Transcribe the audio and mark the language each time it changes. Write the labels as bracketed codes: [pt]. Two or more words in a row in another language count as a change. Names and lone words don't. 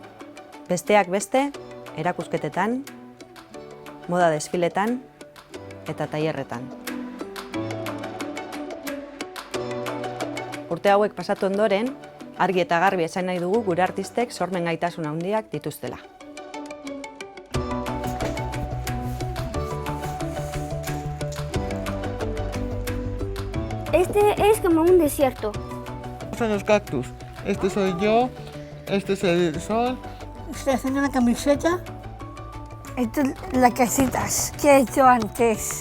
[eu] Besteak beste, erakusketetan, moda desfiletan eta tailerretan. Urte hauek pasatu ondoren, argi eta garbi esan nahi dugu gure artistek sormen gaitasun handiak dituztela. [es] Este es como un desierto. Son los cactus. Este soy yo, este es el sol. Estoy haciendo una camiseta. Esto es las casitas que he hecho antes.